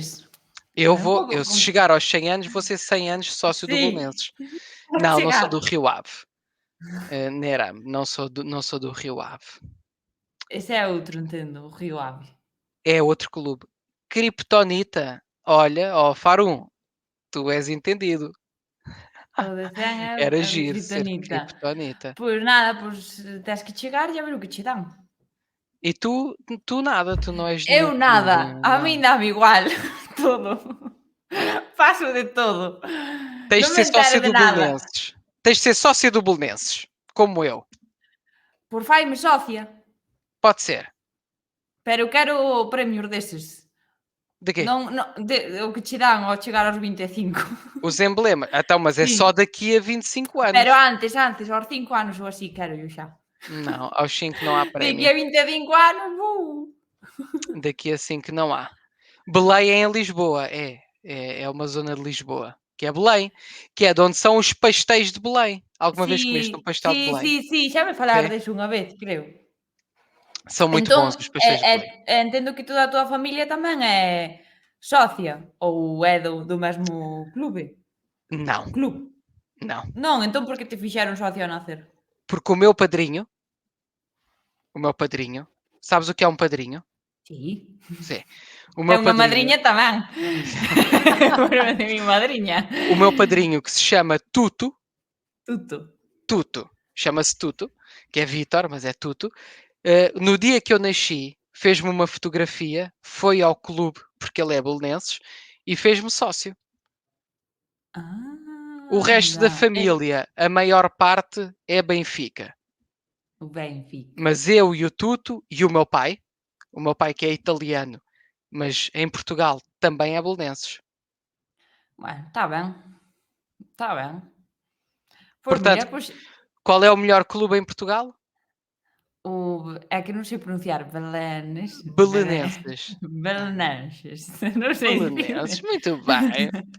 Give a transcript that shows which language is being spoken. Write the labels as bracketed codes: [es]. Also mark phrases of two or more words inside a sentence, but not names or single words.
[gl] É un pouco [pt] Se chegar aos 100 anos, vou ser 100 anos sócio do [gl] sí, [pt] Belenenses. [gl] vai [pt] Não, não sou [gl] chegar. [pt] do Rio Ave. Neram, não sou do Rio Ave. [gl] Ese é outro, entendo, o Río Ave. [pt] É outro clube. Kryptonita. Olha, ó, Farum, tu és entendido. [gl] O de 100 [pt] Era [gl] é de [pt] giro ser Kryptonita. [gl] Kryptonita. Pois nada, pois tes que chegar e a ver o que che dan. [pt] E tu nada, tu não és [gl] Eu [pt] nenhum clube, [gl] nada, a [pt] não. [gl] min dáme igual todo. Paso de todo. [pt] Tens [gl] Non [pt] de [gl] me [pt] ser [gl] entero [pt] sócio [gl] de [pt] do [gl] nada. [pt] Belenenses. Tens de ser sócio do Belenenses, como eu. [gl] Por faime socia, [pt] Pode ser. [gl] pero eu quero premios deses. [pt] De quê? [gl] Non o que che dan ao chegar aos 25. [pt] Os emblemas. Então, mas é só [gl] Sí. [pt] daqui a 25 [gl] Pero [pt] anos. [gl] antes, aos 5 anos ou así quérollo xa. [pt] Não, aos 5 não há Daqui prémio. a 25 anos, Daqui a 5 não há. Belém é em Lisboa, é uma zona de Lisboa, que é Belém, que é de onde são os pastéis de Belém. Alguma vez comeste um [gl] Sí, [pt] pastel de [gl] sí, [pt] Belém? [gl] sí, sí, xa me [pt] É? [gl] falaron deso unha vez, creo. [pt] São muito [gl] Entón, [pt] bons os pastéis de Belém. [gl] entendo que toda a túa familia tamén é socia ou é do mesmo clube? [pt] Não, [gl] Club? [pt] não. [gl] Non, entón por que te fixeron socio ao nacer? [pt] Porque o meu padrinho, sabes o que é um padrinho? [gl] Si. [pt] Sim. O [gl] É [pt] meu [gl] unha [pt] padrinho, [gl] madriña tamén. Pero de mi madriña. [pt] o meu padrinho que se chama Tuto, [gl] Tuto. [pt] Tuto, chama-se Tuto, que é Vítor, mas é Tuto. No dia que eu nasci, fez-me uma fotografia, foi ao clube, porque ele é belenenses, e fez-me sócio. O resto da [gl] Anda. [pt] família, a maior parte é Benfica. [gl] O Benfica. [pt] Mas eu e o Tuto e o meu pai que é italiano, mas em Portugal também é belenenses. [gl] Bueno, está ben. Está ben. [pt] Pois Portanto, [gl] mira, pois [pt] qual é o melhor clube em Portugal? [gl] é que non sei pronunciar Belenes, [pt] Belenenses. [gl] Belenenses, non sei dicir. [pt] Belenenses, muito bem.